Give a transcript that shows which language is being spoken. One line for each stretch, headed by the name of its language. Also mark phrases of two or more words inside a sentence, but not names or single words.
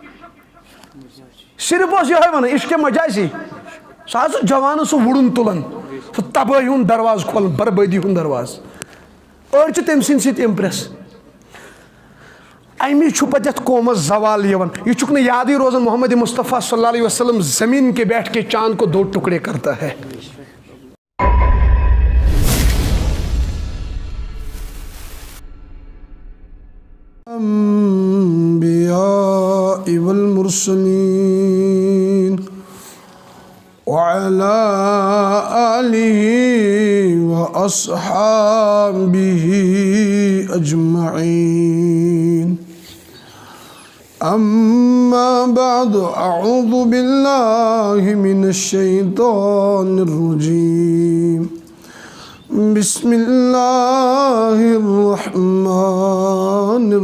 Kashmiri: صرف اوس یِہوے ونان عشقِ مجازی سُہ حظ اوس جوانن سُہ وُڑُن تُلان سُہ تبٲہی ہُنٛد دروازٕ کھولان بربٲدی ہُنٛد دروازٕ أڑۍ چھِ تٔمۍ سٕنٛدۍ سۭتۍ اِمپریس امی چھُ پتہٕ یتھ قومس زوال یِوان یہ چھُکھ نہٕ یادٕے روزان محمد مصطفیٰ
Arabic: صلی اللہ علیہ وسلم
Urdu: زمین کے بیٹھ کے چاند کو 2 ٹکڑے کرتا ہے
Arabic: الانبیاء والمرسلین وعلى آله وأصحابه أجمعين أما بعد أعوذ بالله من الشيطان الرجيم بسم الله الرحمن